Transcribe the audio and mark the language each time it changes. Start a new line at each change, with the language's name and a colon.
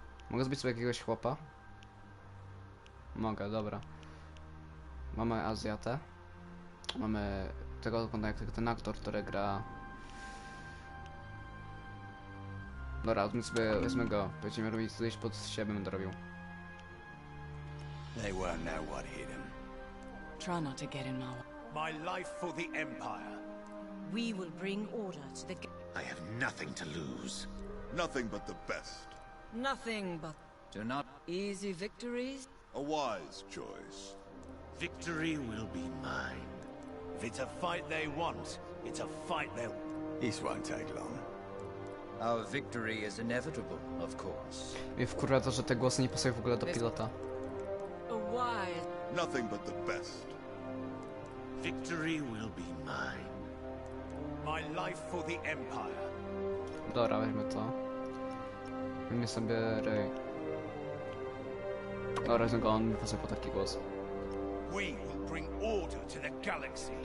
Polish: Mogę zbić sobie jakiegoś chłopa? Mogę, dobra. Mamy Azjatę. Mamy tego, jak ten aktor, który gra... Dobra, wezmę go. Będziemy robić coś pod siebie, będę robił.
English: They won't know what hit him. Try not to get in my way. My life for the Empire. We will bring order to the... I have nothing to lose. Nothing but the best. Nothing but Do not... easy victories. A wise choice. Victory will be mine. If it's a fight they want, it's a fight they'll... This won't take long. Our victory is inevitable, of course.
Polish: Mnie wkurwa to, że te głosy nie pasują w ogóle do pilota.
English: A wise... Nothing but the best. Victory will be mine. My life for the Empire.
Polish: Dobra, weźmy to. Weźmy sobie Rey. Dobra, wezmę go, on mi pasuje po taki głos.
English: We will bring order to the galaxy.